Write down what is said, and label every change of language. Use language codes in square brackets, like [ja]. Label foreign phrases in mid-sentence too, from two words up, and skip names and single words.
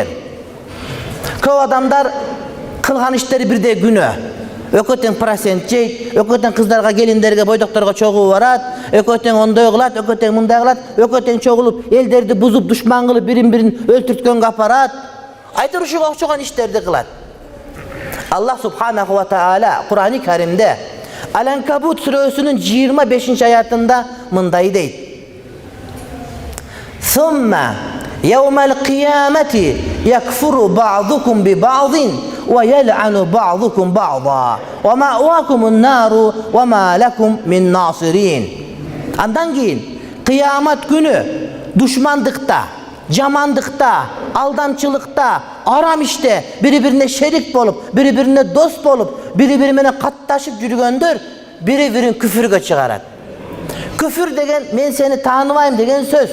[ky] Көп адамдар кылган иштери бирдей күнөө. Өкөтең процент жейт, өкөтең кыздарга, келиндерге, бойдокторго чогуу барат, өкөтең ондой кылат, өкөтең мындай кылат, өкөтең чогулуп, элдерди бузуп, душман кылып, бирин-бирин өлтүрткөнгө апарат. Айтыр ушуга окшогон иштерди кылат. Аллах [ar] سبحانه وتعالى [ky] Кур'ан-ы Каримде Al-Ankabut сүрөсүнүн 25 аятында мындай дейт. [ar] ثم يوم القيامة يكفر بعضكم ببعض ويلعن بعضكم بعضا ومأواكم النار وما لكم من ناصرين. [ky] Андан кийин кыямат күнү душмандыкта, жамандыкта, алдамчылыкта, арам иште бири-бирине шерик болуп, бири-бирине дос болуп, бири-бири менен катташып жүргөндөр бири-бирин күфүргө чыгарат. Күфүр деген мен сени тааныбайм деген сөз.